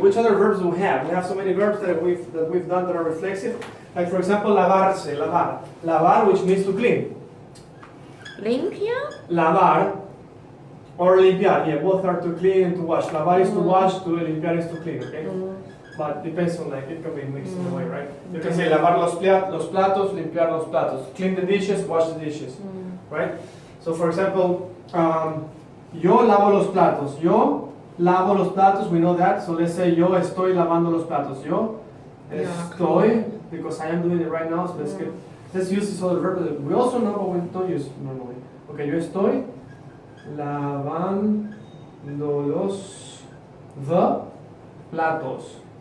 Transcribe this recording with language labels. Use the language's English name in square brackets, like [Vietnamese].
[English] Which other verbs do we have? We have so many verbs that we've done that are reflexive. Like for example, lavarse, lavar. Lavar, which means to clean. [Spanish] Limpia? Lavar or limpiar. [English] Yeah, both are to clean and to wash. Lavar is to wash, to limpiar is to clean. Okay. But depends on it can be mixed in a way, right? You can say [Spanish] lavar los platos, limpiar los platos. [English] Clean the dishes, wash the dishes. Right? So for example, [Spanish] yo lavo los platos. Yo lavo los platos, [English] we know that. So let's say [Spanish] yo estoy lavando los platos. Yo estoy, [English] because I am doing it right now, so let's use this other verb that we also know but we don't use normally. [Spanish] Okay, yo estoy lavando los platos.